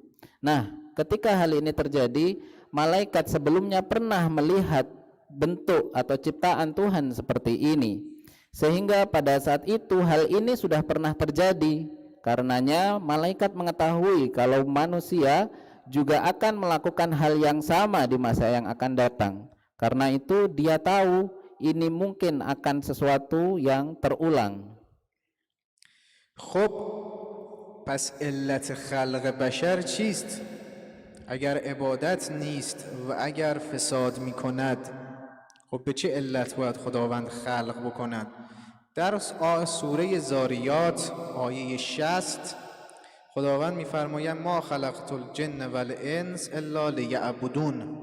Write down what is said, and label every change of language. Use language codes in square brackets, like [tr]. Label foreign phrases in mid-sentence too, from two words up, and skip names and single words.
[id] Nah, ketika hal ini terjadi, malaikat sebelumnya pernah melihat bentuk atau ciptaan Tuhan seperti ini, sehingga pada saat itu hal ini sudah pernah terjadi. Karenanya malaikat mengetahui kalau manusia juga akan melakukan hal yang sama di masa yang akan datang. Karena itu dia tahu ini mungkin akan sesuatu yang terulang. [fa] خب پس علت خلق بشر چیست؟ اگر عبادت نیست و اگر فساد میکند، خب به چه علت باید خداوند خلق بکند؟ در سوره زاریات آیه 60 خداوند میفرماید [ar] ما خلقت الجن والانس الا لیعبدون.